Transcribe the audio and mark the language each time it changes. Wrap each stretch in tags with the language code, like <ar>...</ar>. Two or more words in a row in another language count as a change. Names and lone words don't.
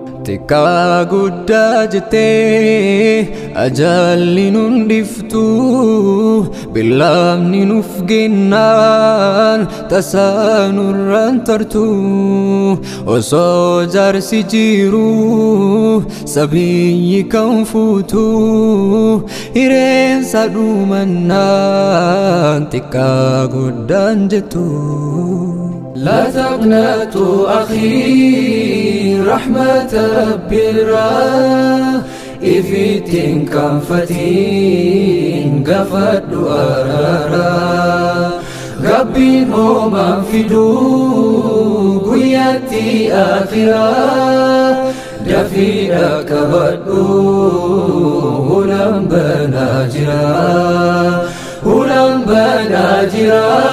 <om>Xiqqaa guddaa jettee ajalli nun dhiftu, billaamni nuuf gennaan tasaa nurraan tartu. Osoo jaarsi jiru sabiyyi kan fuutu, hireensa dhumannaan xiqqaa guddaan jettu.</om> <ar>لا تقنطوا أخي رحمة رب الرا،</ar> <om>ifitiin kanfatiin gaafadhu araara. Rabbiin hoomaan fiduu guyyaatti akhiraa, dafii dhaqqabadhu hulaan banaa jira, hulaan banaa jira.</om>